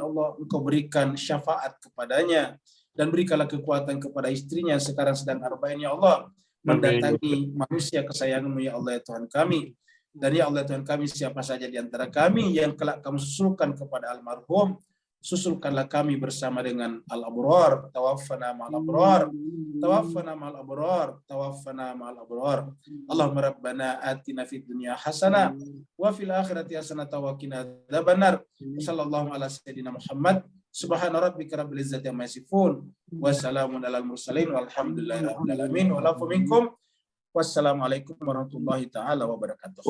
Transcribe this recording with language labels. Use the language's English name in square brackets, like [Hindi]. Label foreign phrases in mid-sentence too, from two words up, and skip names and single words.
[Indonesian] Allah, Engkau berikan syafaat kepadanya dan berikanlah kekuatan kepada istrinya yang sekarang sedang Arba'in ya Allah, mendatangi manusia kesayanganmu ya Allah ya Tuhan kami. Dan ya Allah Tuhan kami, siapa saja di antara kami yang kelak kamu susulkan kepada almarhum, susulkanlah kami bersama dengan al-abrar, [Arabic] توفنا مع الأبرار, توفنا مع الأبرار, توفنا مع الأبرار. اللهم ربنا آتنا في الدنيا حسنة وفي الآخرة حسنة وقنا عذاب النار. صلى الله على سيدنا محمد. سبحان ربك رب العزة عما يصفون وسلام على المرسلين والحمد لله رب العالمين. والعفو منكم. والسلام عليكم ورحمة الله تعالى وبركاته.